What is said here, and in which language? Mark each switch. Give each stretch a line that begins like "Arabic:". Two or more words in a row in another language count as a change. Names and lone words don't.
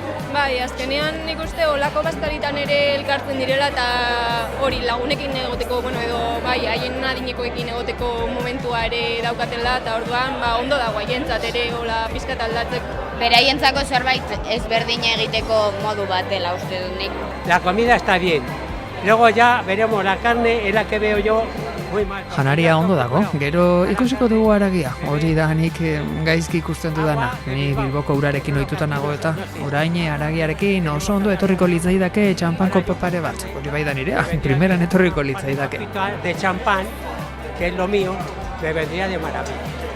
Basque: Bai, azkenean nik uste olako bazkaritan ere elkartzen direla eta hori lagunekin egoteko, edo bai, haien adinekoekin egoteko momentua ere daukatela eta orduan ondo dago haientzat ere hola pizkat aldatzeko. Beraientzako zerbait ezberdina egiteko modu bat dela uste dut nik.
Spanish: La comida está bien. Luego ya veremos la carne, es la que veo yo muy mal.
Basque: Janaria ondo dago, gero ikusiko dugu haragia. Hori da nik gaizki ikusten dudana. Ni Bilboko urarekin ohituta nago eta orain haragiarekin oso ondo etorriko litzaidake txampanko papare bat. Hori bai da nirea, primeran etorriko litzaidake.
Spanish: De champán, que es lo mío, me vendría de maravilla.